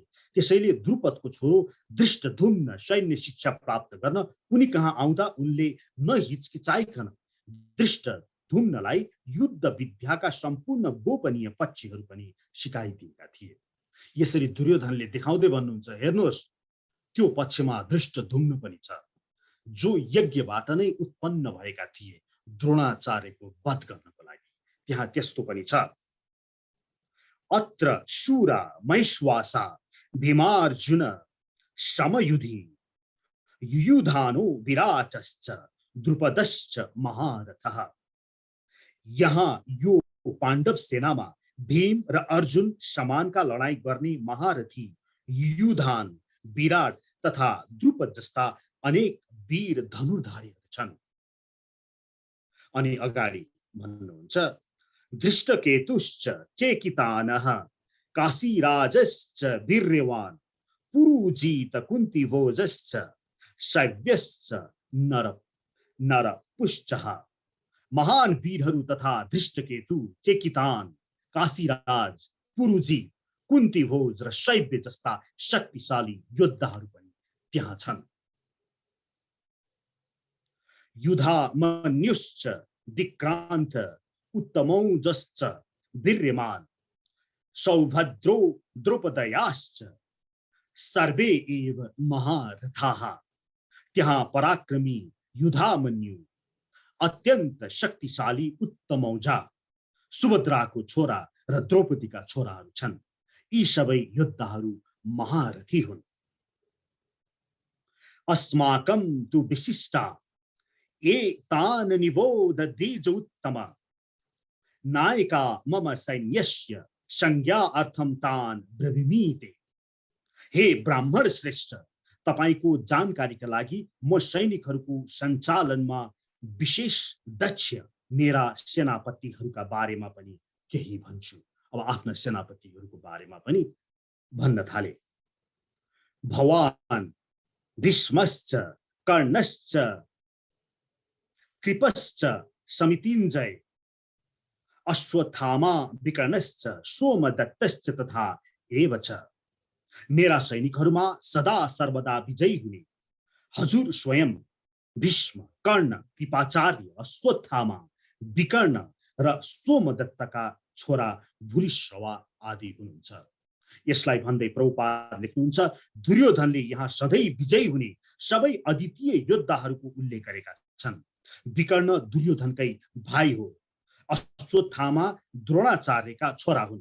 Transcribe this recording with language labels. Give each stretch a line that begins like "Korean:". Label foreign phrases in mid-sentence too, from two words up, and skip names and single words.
Nepali: त्यसैले द्रुपदको छोरो धृष्टद्युम्न सैन्य शिक्षा प्राप्त गर्न उनी कहाँ आउँदा उनले नहिचकिचाइकन धुम्नलाई युद्ध विद्याका सम्पूर्ण गोपनीय पक्षहरू पनि सिकाइदिएका थिए। यसरी दुर्योधनले देखाउँदै भन्नुहुन्छ, हेर्नुहोस् त्यो पक्षमा धृष्टद्युम्न पनि छ, जो यज्ञबाट नै उत्पन्न भएका थिए द्रोणाचार्यको वध गर्नको लागि। त्यहाँ त्यस्तो पनि छ।
Sanskrit: अत्र शूरा महिष्वासा भीमार्जुन समयुधि युयुधानो विराटश्च द्रुपदश्च महारथः।
Nepali: यहाँ यो पाण्डव सेनामा भीम र अर्जुन समानका लडाई गर्ने महारथी युयुधान, विराट तथा द्रुपद जस्ता अनेक वीर धनुर्धारीहरू छन्। अनि अगाडि भन्नुहुन्छ,
Sanskrit: धृष्टकेतुश्च चेकितानः काशीराजश्च वीर्यवान् पुरुजित कुन्तिभोजश्च शैव्यश्च नरपुश्चः।
Nepali: महान वीरहरू तथा धृष्टकेतु, चेकितान, काशीराज, पुरुजित, कुन्तिभोज र शैव्य जस्ता शक्तिशाली योद्धाहरू पनि त्यहाँ छन्।
Sanskrit: युधामन्युश्च विक्रान्त उत्तमौजश्च वीर्यमान सौभद्रो द्रौपदयाश्च सर्वे एव महारथाः।
Nepali: त्यहाँ पराक्रमी युधामन्यु, अत्यन्त शक्तिशाली उत्तमौजा, सुभद्राको छोरा र द्रौपदीका छोराहरू छन्। यी सबै योद्धाहरू महारथी हुन्।
Sanskrit: अस्माकं तु विशिष्टा एतान निबोध द्विज उत्तम नायका मम सैन्यस्य संज्ञा अर्थम तान ब्रवीमीते।
Nepali: हे ब्राह्मण श्रेष्ठ, तपाईको जानकारीका लागि म सैनिकहरूको सञ्चालनमा विशेष दक्ष मेरा सेनापतिहरूका बारेमा पनि केही भन्छु। अब आफ्ना सेनापतिहरूको बारेमा पनि भन्न थाले।
Sanskrit: भवान भीष्मश्च कर्णश्च कृपश्च समितिञ्जय अश्वत्थामा विकर्णश्च सोमदत्तश्च तथा एव च।
Nepali: मेरा सैनिकहरूमा सदा सर्वदा विजयी हुने हजुर स्वयं भीष्म, कर्ण, कृपाचार्य, अश्वत्थामा, विकर्ण र सोमदत्तका छोरा भूरिश्रवा आदि हुनुहुन्छ। यसलाई भन्दै प्रभुपाद लेख्नुहुन्छ, दुर्योधनले यहाँ सधैँ विजयी हुने सबै अद्वितीय योद्धाहरूको उल्लेख गरेका छन्। विकर्ण दुर्योधनकै भाइ हो। अश्वत्थामा द्रोणाचार्यका छोरा हुन्।